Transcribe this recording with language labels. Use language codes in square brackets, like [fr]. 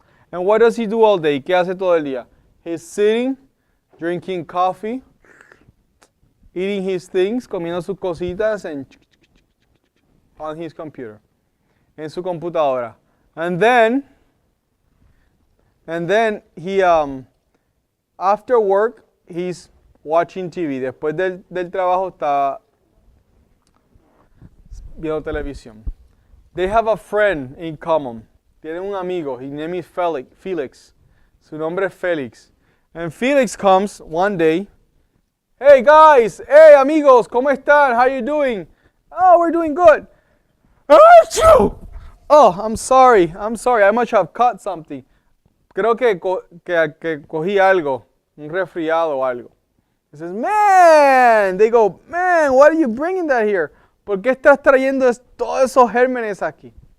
[en] And what does he do all day? [es] ¿Qué hace todo el día? [en] He's sitting, drinking coffee, eating his things, [es] comiendo sus cositas, [en] and on his computer, [es] en su computadora. [en] And then he, after work, he's watching TV. [es] Después del trabajo está viendo televisión. [en] They have a friend in common. [es] Tienen un amigo. [en] His name is Felix. [es] Su nombre es Felix. [en] And Felix comes one day. Hey guys, [es] hey amigos, ¿cómo están? [en] How you doing? Oh, we're doing good. Oh, I'm sorry. I must have caught something. [es] Creo que cogí algo, un resfriado o algo. [en] He says, man, they go, man, why are you bringing that here? [es] ¿Por qué estás trayendo todos esos gérmenes aquí?